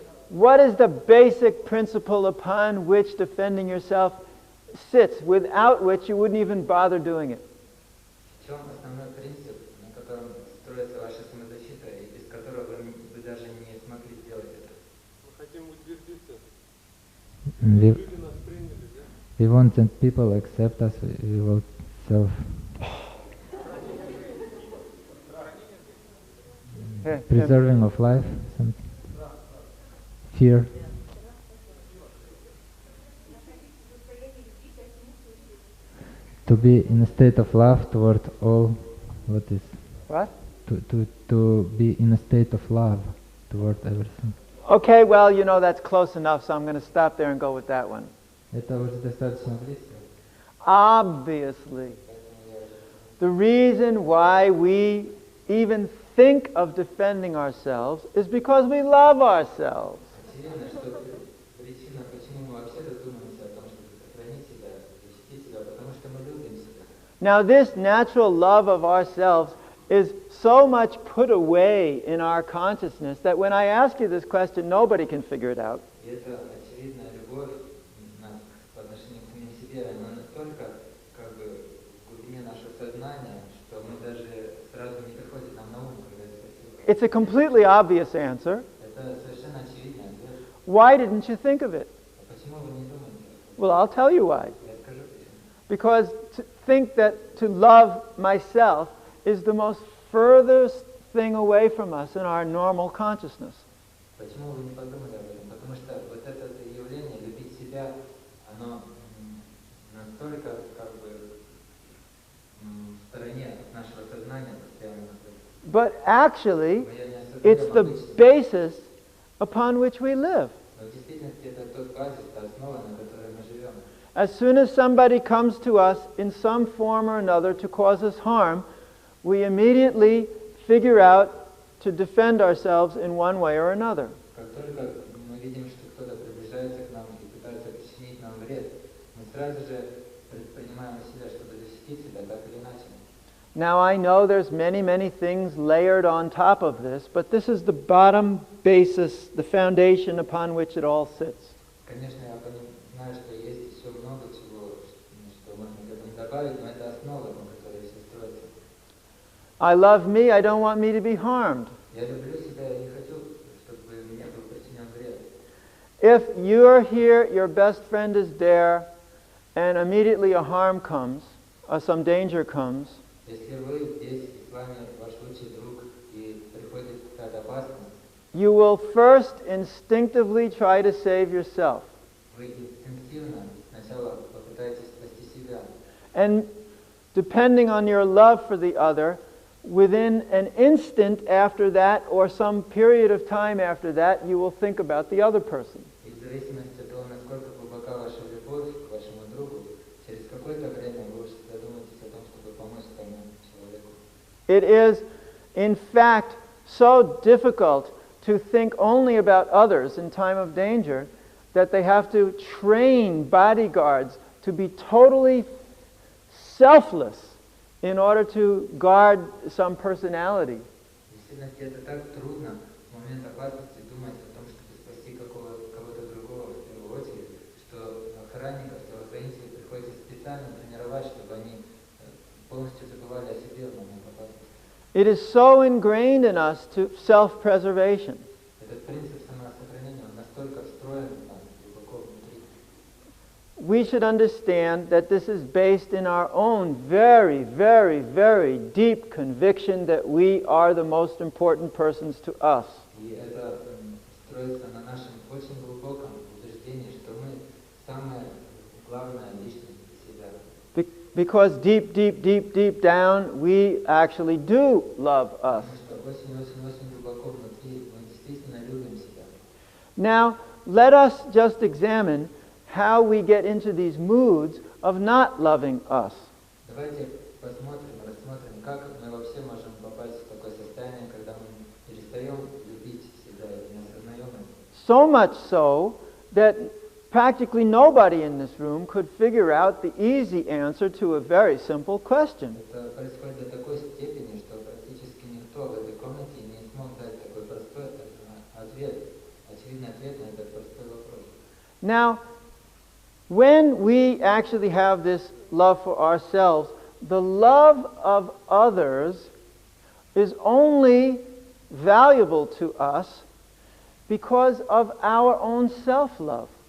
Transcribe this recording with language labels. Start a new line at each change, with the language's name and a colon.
English: What is the basic principle upon which defending yourself sits, without which you wouldn't even bother doing it?
Russian: В чем основной принцип, на котором строится ваша самозащита, и без которого вы даже не смогли сделать это? Мы хотим утвердиться.
English: We,
Russian: Люди нас приняли, да?
English: we want that people accept us, we will self preserving of life, some fear. To be in a state of love toward all what is. What? To be in a state of love toward everything. Okay, well, you know, that's close enough, so I'm going to stop there and go with that one.
Russian: Это уже достаточно близко.
English: Obviously, the reason why we even think of defending ourselves is because we love ourselves.
Russian: Очевидно, что причина, почему мы вообще задумываемся о том, чтобы сохранить себя, защитить себя, потому что мы любим себя.
English: Now, this natural love of ourselves is so much put away in our consciousness that when I ask you this question, nobody can figure it out.
Russian: И эта очевидная любовь по отношению к самим себе, она настолько как бы в глубине нашего сознания, что мы даже сразу не приходит нам на ум, когда это спросил.
English: It's a completely obvious answer.
Russian: Это совершенно очевидный ответ.
English: Why didn't you think of it?
Russian: А почему вы не думаете?
English: Well, I'll tell you why.
Russian: Я скажу почему.
English: Because to think that to love myself is the most furthest thing away from us in our normal consciousness.
Russian: Почему вы не подумали об этом? Потому что вот это явление, любить себя, оно настолько как бы в стороне от нашего сознания постоянно находится.
English: But actually,
Russian: Мы не осознаем
English: it's the
Russian: обычно.
English: basis upon which we live.
Russian: Но в действительности это тот базис, та основа, на которой мы живем.
English: As soon as somebody comes to us in some form or another to cause us harm, we immediately figure out to defend ourselves in one way or another.
Russian: Как только мы видим, что кто-то приближается к нам и пытается причинить нам вред, мы сразу же предпринимаем усилия, чтобы защитить себя так или иначе.
English: Now I know there's many, many things layered on top of this, but this is the bottom basis, the foundation upon which it all sits.
Russian: Конечно, я знаю, что есть еще много чего, что можно к этому добавить, но это основа, на которой все строится.
English: I love me, I don't want me to be harmed.
Russian: Я люблю себя, я не хочу, чтобы мне был причинен вред.
English: If you're here, your best friend is there, and immediately a harm comes, or some danger comes,
Russian: Если вы здесь, и с вами ваш лучший друг, и приходит
English: you will first instinctively try to save yourself.
Russian: Вы инстинктивно сначала попытаетесь спасти себя.
English: And depending on your love for the other, within an instant after that or some period of time after that, you will think about the other person.
Russian: И в зависимости от того, насколько глубока ваша любовь к вашему другу, через какое-то время вы уже задумаетесь о том, чтобы помочь тому человеку.
English: It is, in fact, so difficult to think only about others in time of danger that they have to train bodyguards to be totally selfless in order to guard some personality.
Russian: В действительности это так трудно в момент опасности думать о том, чтобы спасти кого-то другого в первую очередь, что охранников, телохранителей приходится специально тренировать, чтобы они полностью забывали о себе в момент опасности.
English: It is so ingrained in us to self-preservation.
Russian: Этот принцип самосохранения, он настолько встроен там, глубоко внутри.
English: We should understand that this is based in our own very, very, very deep conviction that we are the most important persons to us.
Russian: И это строится на нашем очень глубоком убеждении, что мы самая главная личность для себя.
English: Because deep, deep, deep, deep down, we actually do love us.
Russian: Потому что очень-очень-очень глубоко внутри мы действительно любим себя.
English: Now, let us just examine how we get into these moods of not loving us.
Russian: Давайте рассмотрим, как мы вообще можем попасть в такое состояние, когда мы перестаем любить себя и не осознаем это.
English: So much so that practically nobody in this room could figure out the easy answer to a very simple question.
Russian: Это происходит до такой степени, что практически никто в этой комнате не смог дать такой простой ответ, очевидный ответ на этот простой вопрос.
English: Now, when we actually have this love for ourselves, the love of others is only valuable to us because of our own self-love.